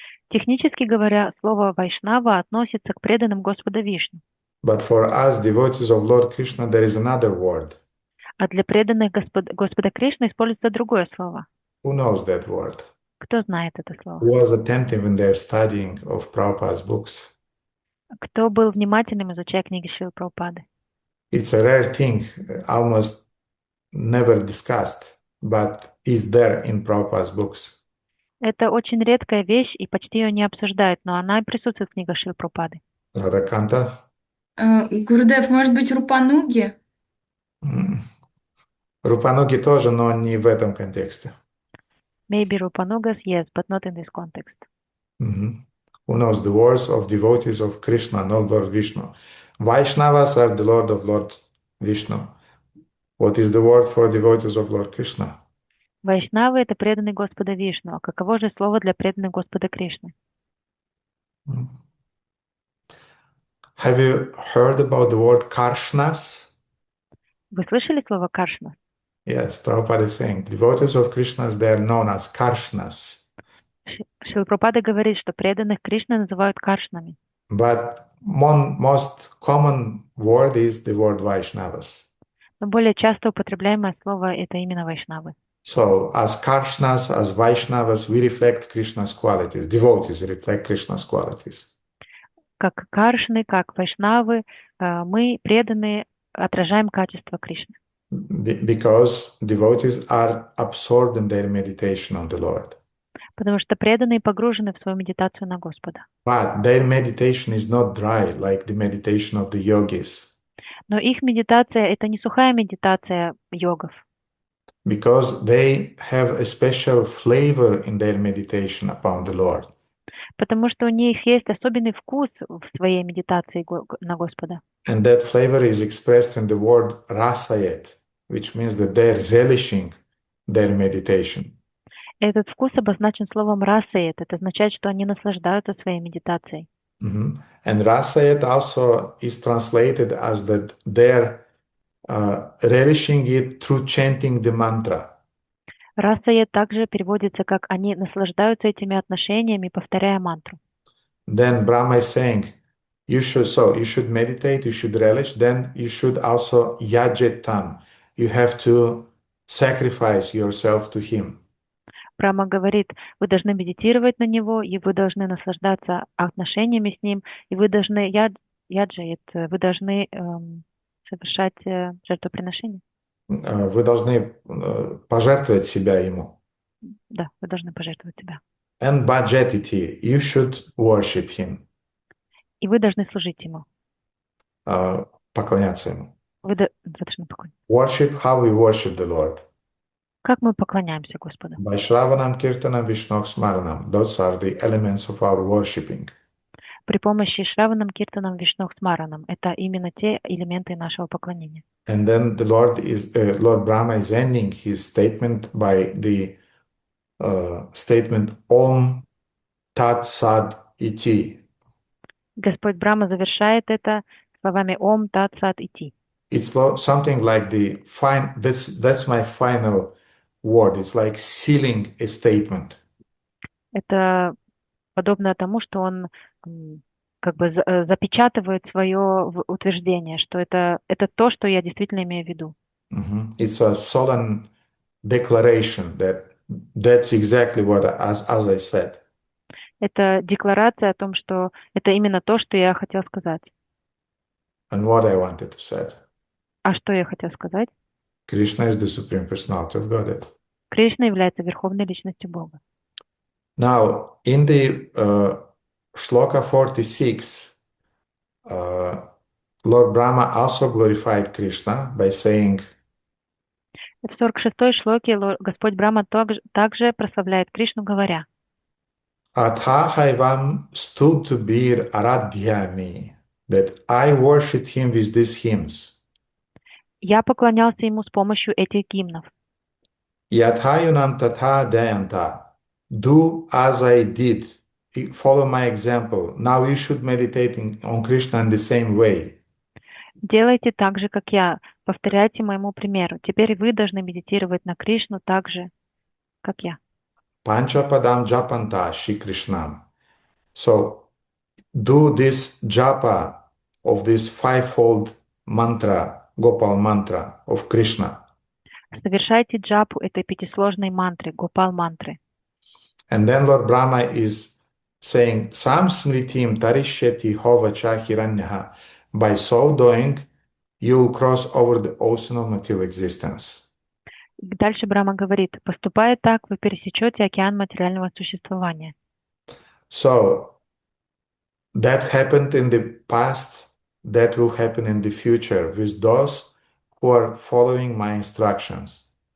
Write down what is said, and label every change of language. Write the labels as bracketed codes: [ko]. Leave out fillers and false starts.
[ru] Технически говоря, слово Вайшнава относится к преданным Господа Вишну. [en] But for us, devotees of Lord Krishna, there is another word. [ru] А для преданных Господа Кришны используется другое слово. [en] Who knows that word? [ru] Кто знает это слово? [en] Who was attentive in their studying of Prabhupada's books? [ru] Кто был внимательным, изучая книги Шрилы Прабхупады? [en] It's a rare thing, almost never discussed, but is there in Prabhupada's books. [ru] Это очень редкая вещь, и почти ее не обсуждают, но она присутствует в книгах Шрилы Прабхупады. Радаканта? Гурудев, может быть, Рупануги? Рупануги тоже, но не в этом контексте. [en] Maybe Rupanugas, yes, but not in this context. Who knows the words of devotees of Krishna, not Lord Vishnu. Vaishnavas are the Lord of Lord Vishnu. What is the word for devotees of Lord Krishna? [ru] Вайшнавы — это преданный Господа Вишну. А каково же слово для преданных Господа Кришны? [en] Have you heard about the word Karshnas? [ru] Вы слышали слово Каршна? [en] Yes, Prabhupada is saying devotees of Krishna, they are known as Karshnas. [ru] Шрила Прабхупада говорит, что преданных Кришны называют Каршнами. [en] But most common word is the word Vaishnavas. [ru] Но более часто употребляемое слово — это именно Вайшнавы. [en] So, as Karshnas, as Vaishnavas, we reflect Krishna's qualities. Devotees reflect Krishna's qualities. [ru] Как Каршны, как Вайшнавы, мы, преданные, отражаем качество Кришны. [en] Because devotees are absorbed in their meditation on the Lord. [ru] Потому что преданные погружены в свою медитацию на Господа. [en] But their meditation is not dry, like the meditation of the yogis. [ru] Но их медитация — это не сухая медитация йогов. [en] Because they have a special flavor in their meditation upon the Lord. [ru] Потому что у них есть особенный вкус в своей медитации на Господа. [en] And that flavor is expressed in the word rasayet, which means that they're relishing their meditation. [ru] Этот вкус обозначен словом расает. Это означает, что они наслаждаются своей медитацией. [en] And rasayet also is translated as that they're relishing it through chanting the mantra. [ru] Расает также переводится как «они наслаждаются этими отношениями, повторяя мантру». [en] Then Brahma is saying, you should meditate, you should relish, then you should also yajetam. You have to sacrifice yourself to him. [ru] Брахма говорит, вы должны медитировать на него, и вы должны наслаждаться отношениями с ним, и вы должны вы должны совершать жертвоприношение. Вы должны пожертвовать себя ему. Да, вы должны пожертвовать себя. And bhajetiti, you should worship him. И вы должны служить ему. Поклоняться ему. Вы должны поклоняться. [en] Worship how we worship the Lord. [ru] Как мы поклоняемся Господу? [en] By Shravanam, Kirtanam, Vishnu Smaranam. Those are the elements of our worshiping. [ru] При помощи Шраванам, Киртанам, Вишну Смаранам. Это именно те элементы нашего поклонения. [en] And then the Lord Brahma is ending his statement by the statement Om Tat Sad Iti. [ru] Господь Брахма завершает это словами Ом Тат Сат Ити. [en] It's something like that's my final word. It's like sealing a statement. [ru] Это подобно тому, что он как бы запечатывает свое утверждение, что это то, что я действительно имею в виду. [en] It's a solemn declaration that's exactly what as I said. [ru] Это декларация о том, что это именно то, что я хотел сказать. [en] And what I wanted to say. [ru] А что я хотел сказать? [en] Krishna is the Supreme Personality of Godhead. [ru] Кришна является Верховной Личностью Бога. [en] Now, in the Sloka 46, Lord Brahma also glorified Krishna by saying, [ru] В 46-й шлоке Господь Брахма также прославляет Кришну, говоря: [sa] Athahaivam stutubir aradhyami, [en] that I worship him with these hymns. [ru] «Я поклонялся ему с помощью этих гимнов. [sa] Yathayunam tatha dayanta, [en] do as I did, follow my example. Now you should meditate on Krishna in the same way. [ru] Делайте так же, как я, повторяйте моему примеру. Теперь вы должны медитировать на Кришну так же, как я». [sa] Panchapadam japanta Shri Krishnam. [en] So do this japa of this fivefold mantra, Gopal mantra of Krishna. [ru] Совершайте джапу этой пятисложной мантры, Гопал мантры. [en] And then Lord Brahma is saying, [sa] Sam smritim tarishyati hovacha hiranyaha. [en] By so doing, you'll cross over the ocean of material existence. [ru] Дальше Брахма говорит: поступая так, вы пересечете океан материального существования. [en] So that happened in the past, that will happen in the future with those who are following my instructions.